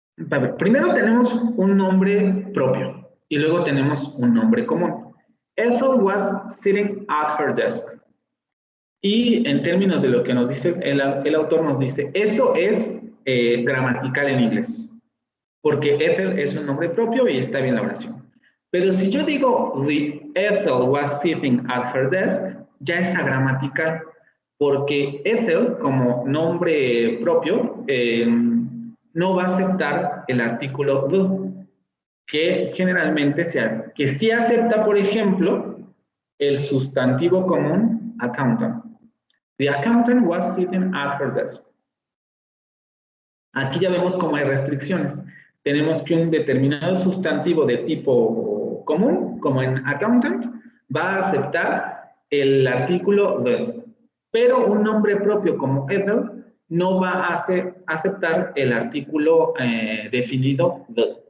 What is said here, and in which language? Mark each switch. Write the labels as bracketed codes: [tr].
[es] A ver, primero tenemos un nombre propio y luego tenemos un nombre común. [en] Ethel was sitting at her desk. [es] Y en términos de lo que nos dice el autor, nos dice, eso es gramatical en inglés, porque Ethel es un nombre propio y está bien la oración. Pero si yo digo, [en] Ethel was sitting at her desk, [es] ya es agramatical, porque Ethel, como nombre propio, no va a aceptar el artículo the, que generalmente se hace, que sí acepta, por ejemplo, el sustantivo común accountant. [en] The accountant was sitting at her desk. [es] Aquí ya vemos cómo hay restricciones. Tenemos que un determinado sustantivo de tipo común, como en accountant, va a aceptar el artículo the, pero un nombre propio como Ethel no va a aceptar el artículo definido the.